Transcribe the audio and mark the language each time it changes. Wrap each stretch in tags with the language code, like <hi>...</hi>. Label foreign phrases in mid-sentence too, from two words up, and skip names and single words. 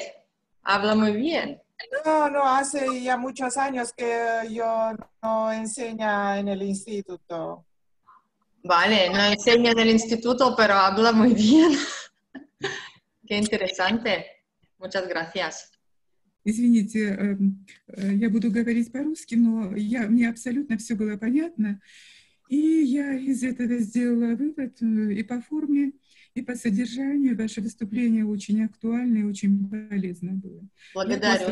<es>Habla muy bien. No, hace ya muchos años que yo no enseño en el instituto. Vale, no enseña en el instituto, pero habla muy bien. Qué interesante. Muchas gracias.</es> <ru>Извините, я буду говорить по-русски, но мне абсолютно все было понятно. И я из этого сделала вывод и по форме, и по содержанию. Ваше выступление очень актуально и очень полезно было. Благодарю.</ru>